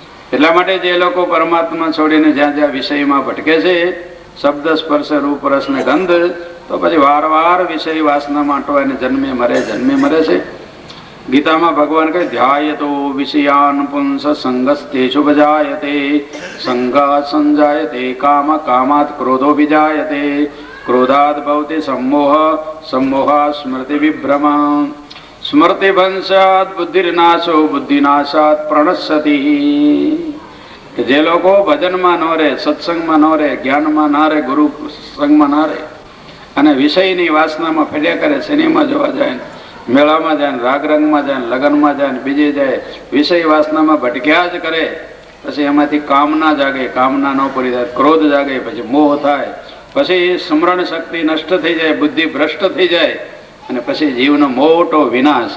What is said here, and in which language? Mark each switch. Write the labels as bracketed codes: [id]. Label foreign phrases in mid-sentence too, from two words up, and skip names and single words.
[gu] એટલા માટે જે લોકો પરમાત્મા છોડીને જ્યાં જ્યાં વિષયમાં ભટકે છે, શબ્દ સ્પર્શ રૂપ રસ ને ગંધ, તો પછી વારવાર વિષય વાસનામાં અટવાઈને જન્મે મરે છે. ગીતામાં ભગવાન કહે [sa] ધ્યાયતો વિષયાન પુંસ સંગસ્તેષુ ભજાયતે સંગાત સંજાયતે કામ કામાત ક્રોધો વિજાયતે ક્રોધાત ભવતિ सम्मोह सम्मोहात् સ્મૃતિ વિભ્રમ સ્મૃતિ ભંશાત બુદ્ધિર્નાશો બુદ્ધિનાશાત પ્રણશ્યતિ. [gu] કે જે લોકો ભજનમાં ન રહે, સત્સંગમાં ન રહે, જ્ઞાનમાં ના રહે, ગુરુ સંગમાં ના રહે અને વિષયની વાસનામાં ફેર્યા કરે, સિનેમા જોવા જાય, મેળામાં જાય, રાગ રંગમાં જાય, લગ્નમાં જાય, બીજે જાય, વિષય વાસનામાં ભટક્યા જ કરે, પછી એમાંથી કામના જાગે, કામના ન પૂરી થાય, ક્રોધ જાગે, પછી મોહ થાય, પછી સ્મરણ શક્તિ નષ્ટ થઈ જાય, બુદ્ધિ ભ્રષ્ટ થઈ જાય અને પછી જીવનો મોટો વિનાશ.